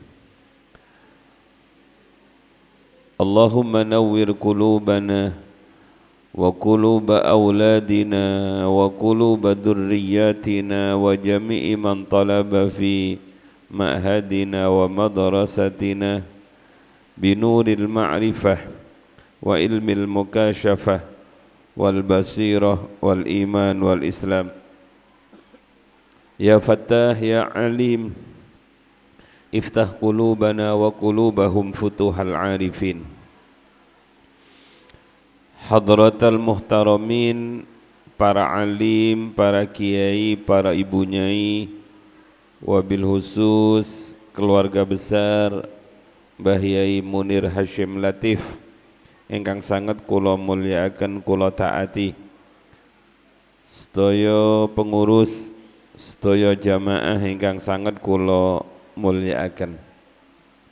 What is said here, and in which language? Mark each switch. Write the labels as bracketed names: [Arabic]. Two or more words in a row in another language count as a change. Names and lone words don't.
[Arabic] اللهم نور قلوبنا وقلوب أولادنا وقلوب ذرياتنا وجميع من طلب في معهدنا ومدرستنا بنور المعرفة وعلم المكاشفة والبصيرة والإيمان والإسلام. يا فتاح يا عليم افتح قلوبنا وقلوبهم فتوح العارفين. حضرات المحترمين, [Javanese] para alim, para kiai, para ibu nyai, [Arabic] وبالخصوص [Indonesian] keluarga besar [Javanese] Mbah Yai Munir Hashim Latif ingkang sangat kula mulyakaken kula taati, sedaya pengurus, sedaya jamaah ingkang sangat kula mulyakaken.